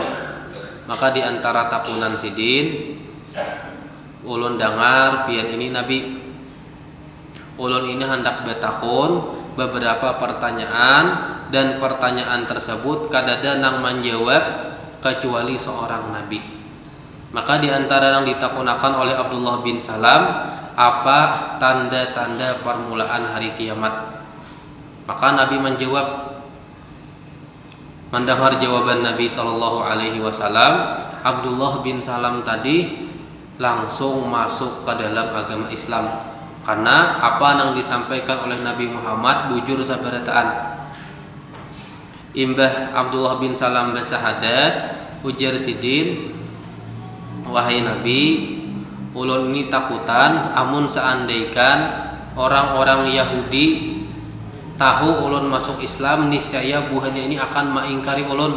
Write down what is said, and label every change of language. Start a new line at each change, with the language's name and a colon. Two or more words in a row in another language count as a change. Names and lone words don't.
Banjar: Maka di antara takunan sidin, ulun dengar pian ini Nabi. Ulun ini hendak bertakun beberapa pertanyaan, dan pertanyaan tersebut kadada nang menjawab kecuali seorang nabi.
Indonesian: Maka di antara yang ditakunakan oleh Abdullah bin Salam, apa tanda-tanda permulaan hari kiamat? Maka Nabi menjawab, mendengar jawaban Nabi
Arabic: Shallallahu Alaihi Wasallam,
Indonesian: Abdullah bin Salam tadi langsung masuk ke dalam agama Islam karena apa yang disampaikan oleh Nabi Muhammad
Banjar: bujur sabarataan. Imbah Abdullah bin Salam bersahadat, ujar Sidin, wahai Nabi, ulun ini takutan amun seandaikan orang-orang Yahudi tahu ulun masuk Islam, niscaya buahnya ini akan mengingkari ulun.